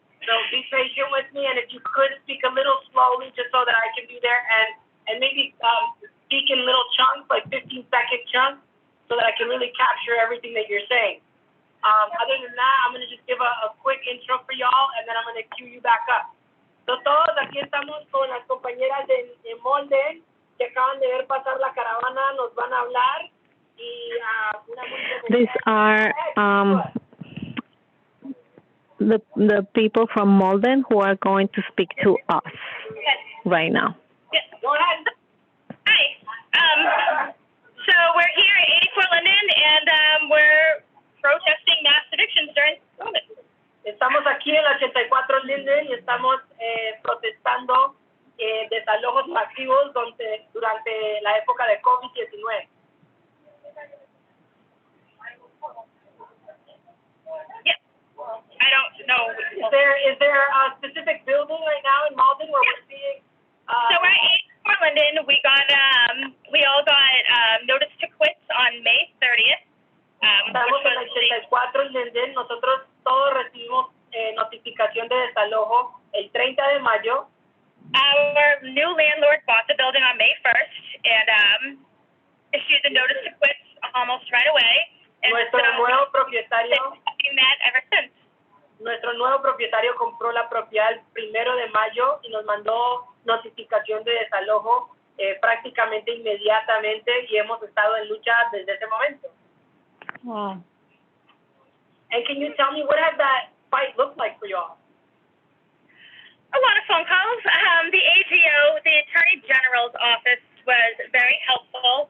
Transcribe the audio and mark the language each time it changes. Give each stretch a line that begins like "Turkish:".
English: So be patient with me, and if you could speak a little slowly just so that I can be there, and maybe speak in little chunks, like 15-second chunks, so that I can really capture everything that you're saying. Other than that, I'm going to just give a quick intro for y'all, and then I'm going to cue you back up.
Spanish: So todos aquí estamos con las compañeras de Molden, que acaban de ver pasar la caravana, nos van a hablar. Y una muy
English: These are the people from Malden who are going to speak to us right now. Go ahead. Hi. So we're here at 84 Linden, and we're protesting mass evictions during COVID.
Spanish: Estamos aquí en la 84 Linden y estamos protestando desalojos masivos durante la época de COVID-19.
English: Yeah. I don't know. Is there a specific building right now in Malden where we're seeing? So we're at 84 Linden. We all got notice to quit on May 30th.
Spanish: Estamos en la 84 Linden. Nosotros todos recibimos notificación de desalojo el 30 de mayo.
English: Our new landlord bought the building on May 1st and issued the notice to quit almost right away. And
Spanish: Nuestro nuevo propietario.
English: That ever since.
Spanish: Nuestro nuevo propietario compró la propiedad el 1 de mayo y nos mandó notificación de desalojo prácticamente inmediatamente y hemos estado en lucha desde ese momento. Wow.
English: And can you tell me what has that fight looked like for y'all? A lot of phone calls. The AGO, the Attorney General's office, was very helpful.